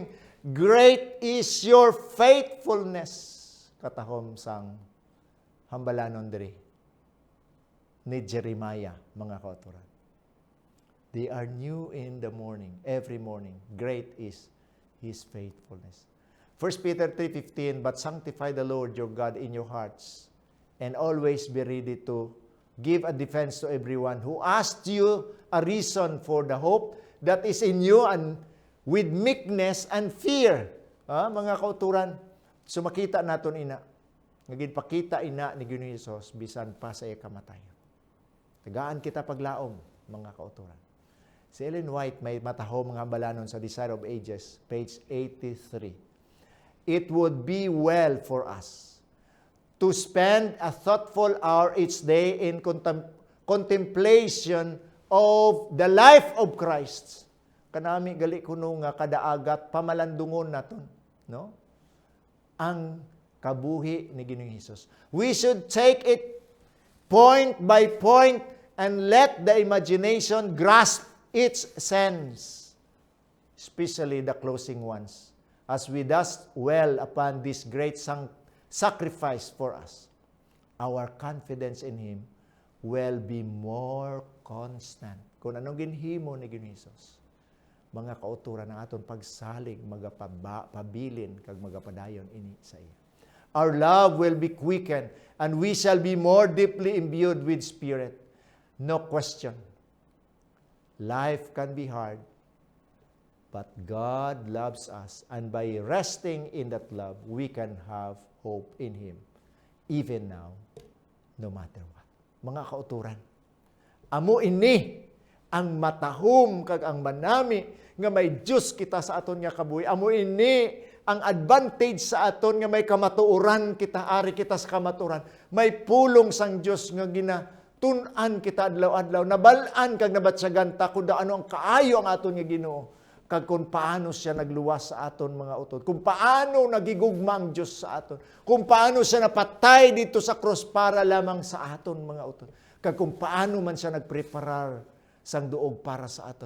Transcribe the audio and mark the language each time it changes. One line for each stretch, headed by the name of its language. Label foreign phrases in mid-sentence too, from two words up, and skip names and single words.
English: Great is your faithfulness.
Hiligaynon: Katahom sang hambalanon diri ni Jeremiah, mga kauturan.
English: They are new in the morning, every morning. Great is His faithfulness. 1 Peter 3:15, but sanctify the Lord your God in your hearts, and always be ready to give a defense to everyone who asks you a reason for the hope that is in you, and with meekness and fear.
Hiligaynon: Mga kauturan, sumakita naton ina. Ngagin pakita ina ni Ginoong Hesus bisan pa sa iya kamatayon. Tagaan kita paglaom, mga kauturan. Si Ellen White may matahom mga balanon sa Desire of Ages, page 83.
English: It would be well for us to spend a thoughtful hour each day in contemplation of the life of Christ.
Hiligaynon: Kanami gali kuno nga kadaagat pamalandungon naton, no? Ang kabuhi ni Ginoong Hesus.
English: We should take it point by point and let the imagination grasp its sense, especially the closing ones, as we thus dwell upon this great sacrifice for us. Our confidence in Him will be more constant.
Hiligaynon: Kung anong ginhimo ni Ginoong Hesus, mga kauturan ng aton pagsalig, magapabilin, kag magapadayon ini sa iya.
English: Our love will be quickened, and we shall be more deeply imbued with Spirit. No question. Life can be hard, but God loves us, and by resting in that love, we can have hope in Him, even now, no matter what.
Hiligaynon: Mga kauturan, amo ini ang matahom kag ang manami nga may Diyos kita sa aton nga kabuhi. Amo ini ang advantage sa aton nga may kamatuoran kita, ari kita sa kamatuoran. May pulong sang Diyos nga ginatun-an kita adlaw-adlaw, nabalaan kag nabatsagan ta kung ano ang kaayo ang aton nga Ginoo, kag kung paano siya nagluwas sa aton mga utod, kung paano nagigugma ang Diyos sa aton, kung paano siya napatay dito sa cross para lamang sa aton mga utod, kag kung paano man siya nagpreparar sang duog para sa aton.